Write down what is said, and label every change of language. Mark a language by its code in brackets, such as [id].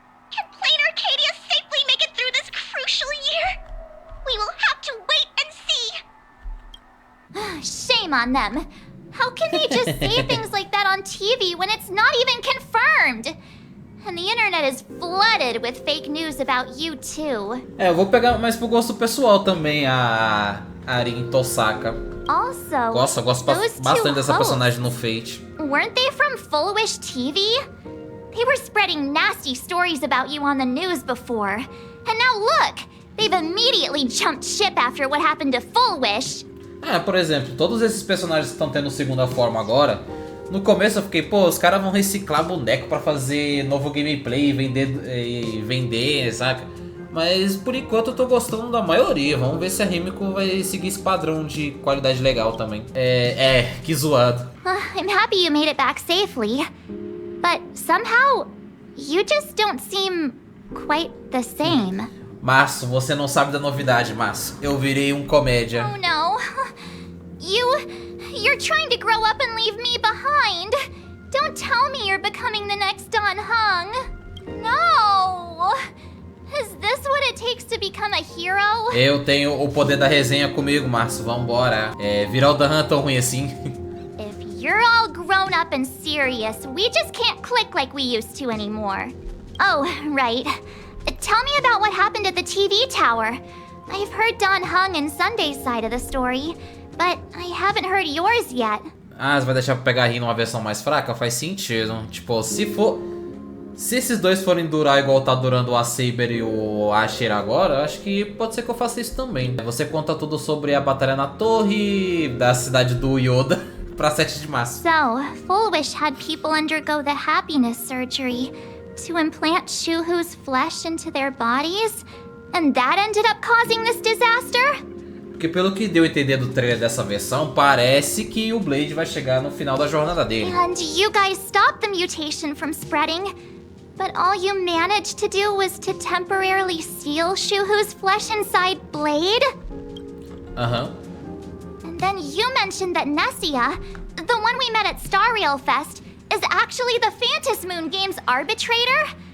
[en] Can Planarcadia safely make it through this crucial year? We will have to wait and see. Shame on them. How can they just say things like that on TV when it's not even confirmed? And the internet is flooded with fake news about you too. [pt] É, eu vou pegar mais pro gosto pessoal também a Arin Tosaka. [en] Also, [pt] Gosto bastante dessa personagem no Fate. [en] Weren't they from Full Wish TV? They were spreading nasty stories about you on the news before. And now look, they've immediately jumped ship after what happened to Full Wish. [pt] É, por exemplo, todos esses personagens que estão tendo segunda forma agora, no começo eu fiquei, pô, os caras vão reciclar boneco pra fazer novo gameplay e vender, saca? Mas por enquanto eu tô gostando da maioria. Vamos ver se a Himeko vai seguir esse padrão de qualidade legal também. Que zoado. [en] I'm happy you made it back safely. But somehow, you just don't seem quite the same. [pt] Março, você não sabe da novidade, Março. Eu virei um comédia. [en] Oh no. You're trying to grow up and leave me behind. Don't tell me you're becoming the next Don Hung. No. Is this what it takes to become a hero? [pt] Eu tenho o poder da resenha comigo, Março. Vambora. Virar o Dan Han tão ruim assim. [en] If you're all grown up and serious, we just can't click like we used to anymore. Oh, right. Tell me about what happened at the TV tower. I've heard Don Hung and Sunday's side of the story, but I haven't heard yours yet. [pt] Ah, você vai deixar pra pegar Rin numa versão mais fraca? Faz sentido. Tipo, se esses dois forem durar igual tá durando o Saber e o Asher agora, eu acho que pode ser que eu faça isso também. Você conta tudo sobre a batalha na torre da cidade do Yoda pra 7 de março. [en] So, Full Wish had people undergo the happiness surgery to implant Shuhu's flesh into their bodies, and that ended up causing this disaster? [pt] Porque pelo que deu a entender do trailer dessa versão, parece que o Blade vai chegar no final da jornada dele. [en] And you guys stopped the mutation from spreading, but all you managed to do was to temporarily seal Shuhu's flesh inside Blade? And then you mentioned that Nessia, the one we met at Star Rail Fest, is actually the Phantasm Moon Game's arbitrator?